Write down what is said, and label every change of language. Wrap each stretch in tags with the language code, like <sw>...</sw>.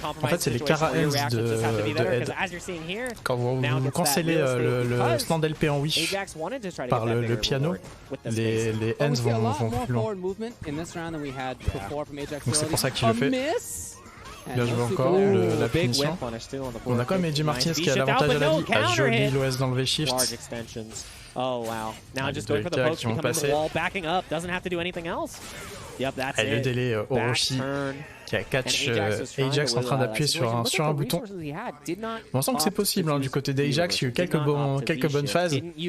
<fr>En fait, c'est les Kara ends de head. Quand vous cancellez le stand LP en wish par le piano, les ends vont plus loin. Donc c'est pour ça qu'il le fait. Bien joué encore, la punition. On a quand même AJ Martinez qui a l'avantage à la vie. Ah, joli l'OS dans le V-shift.</fr> <en>Oh wow. Now just going for the pokes, becoming the wall, backing up, doesn't have to do anything else. Yep, that's it.</en> <fr>Le délai Orochi qui a catch Ajax en train d'appuyer sur un bouton. On sent que c'est possible hein, du côté d'Ajax, il y a eu quelques bonnes phases.</fr>